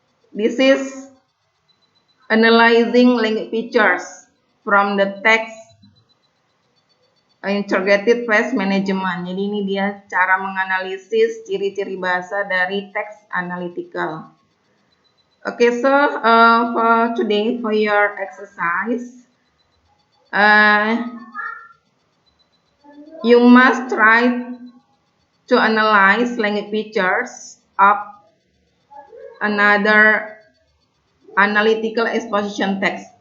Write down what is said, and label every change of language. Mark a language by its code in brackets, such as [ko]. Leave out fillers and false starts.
[en] This is analyzing language features from the text integrated pest management. [id] Jadi ini dia cara menganalisis ciri-ciri bahasa dari teks analytical. [en] Okay, so for today, for your exercise, you must try to analyze language features of another analytical exposition text.